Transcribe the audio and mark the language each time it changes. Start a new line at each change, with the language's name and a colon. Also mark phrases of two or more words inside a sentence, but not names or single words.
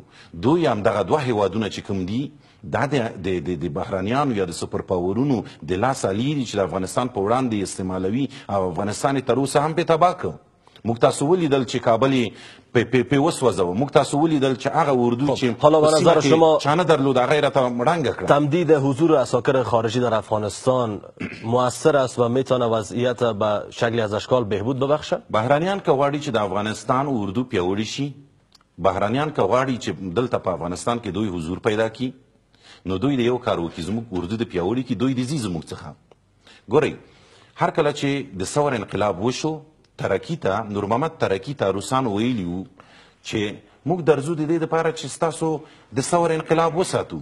Pashto: دوی همدغه دوه هیوادونه چې کوم دي دا د بهرنیانو یا د سوپر پاورونو د لاس الې دي چې د افغانستان په وړاندې استعمالوي او افغانستان یې تر اوسه هم پې تباه کړ. موږ تاسو ولیدل چې کابل یې پې وسوځوه. موږ تاسو ولیدل چې هغه اردو چې
Persian: حالا به نظر شما
Pashto: چا نه درلود هغه یې راته ړنګه کړه.
Persian: تمدید حضور عساکر خارجی در افغانستان مؤثر است و میتونه وضعیت به شکلی از اشکال بهبود ببخشه؟
Pashto: بهرنیان که غواړي چې د افغانستان اردو پیاوړي شي، بهرنیان که غواړي چې دلته په افغانستان کې دوی حضور پیدا کړي، نو دوی د یو کار وکړي، زموږ اردو د پیاوړي کړي. دوی د ځي زموږ څخه. ګورئ، هر کله چې د ثور انقلاب وشو، ترکي ته نور محمد ترکي ته روسانو ویلي وو چې موږ درځو د دې دپاره چې ستاسو د ثور انقلاب وساتو.